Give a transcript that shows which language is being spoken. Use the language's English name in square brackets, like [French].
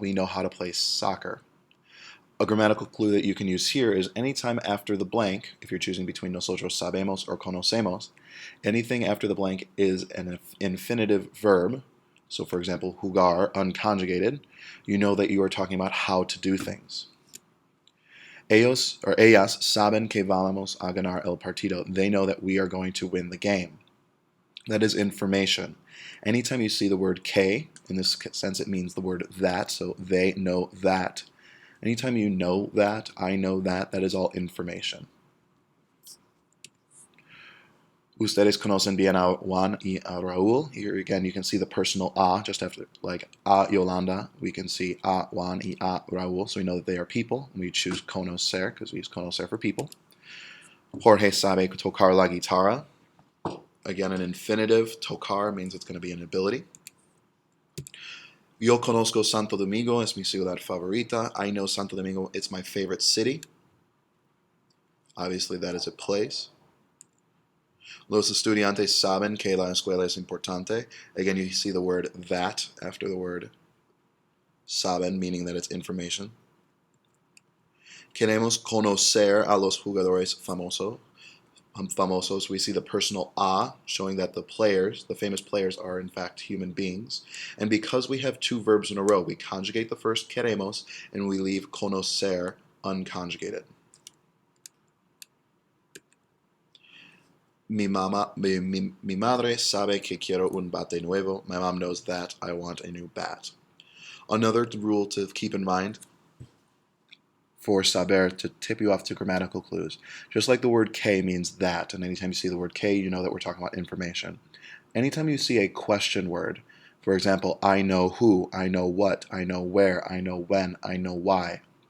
[English] We know how to play soccer. A grammatical clue that you can use here is anytime after the blank, if you're choosing between [Spanish] nosotros sabemos [English] or conocemos, anything after the blank is an infinitive verb. So for example, jugar, unconjugated, you know that you are talking about how to do things. [Spanish] Ellos or ellas saben que vamos a ganar el partido. [English] They know that we are going to win the game. That is information. Anytime you see the word que, in this sense it means the word that, so they know that. Anytime you know that, I know that, that is all information. [Spanish] Ustedes conocen bien a Juan y a Raúl. [English] Here again, you can see the personal a, just after, like a Yolanda, we can see [Spanish] a Juan y a Raúl, [English] so we know that they are people. We choose conocer, because we use conocer for people. [Spanish] Jorge sabe tocar la guitarra. [English] Again, an infinitive. Tocar means it's going to be an ability. [Spanish] Yo conozco Santo Domingo, es mi ciudad favorita. [English] I know Santo Domingo, it's my favorite city. Obviously, that is a place. [Spanish] Los estudiantes saben que la escuela es importante. [English] Again, you see the word that after the word saben, meaning that it's information. [Spanish] Queremos conocer a los jugadores famosos. [English] We see the personal a, showing that the players, the famous players, are in fact human beings. And because we have two verbs in a row, we conjugate the first queremos and we leave conocer unconjugated. [Spanish] Mi madre sabe que quiero un bate nuevo. [English] My mom knows that I want a new bat. Another rule to keep in mind for saber, to tip you off to grammatical clues. Just like the word que means that, and anytime you see the word que, you know that we're talking about information. Anytime you see a question word, for example, I know who, I know what, I know where, I know when, I know why.